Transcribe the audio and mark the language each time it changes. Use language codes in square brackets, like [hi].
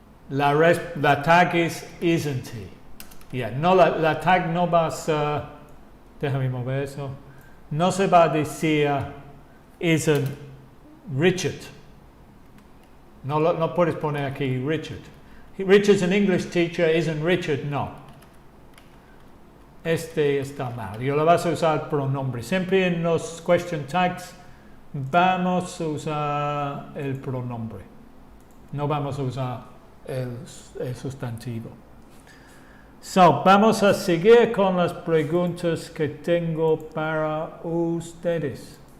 [es] La tag es [en] isn't he. [es] Yeah, no, la tag no va a ser, déjame mover eso, no se va a decir [en] isn't Richard. [es] No puedes poner aquí Richard. [en] Richard's an English teacher, isn't Richard? [es] No. Este está mal. Yo lo vas a usar pronombre. Siempre en los question tags vamos a usar el pronombre. No vamos a usar el sustantivo. Vamos a seguir con las preguntas que tengo para ustedes.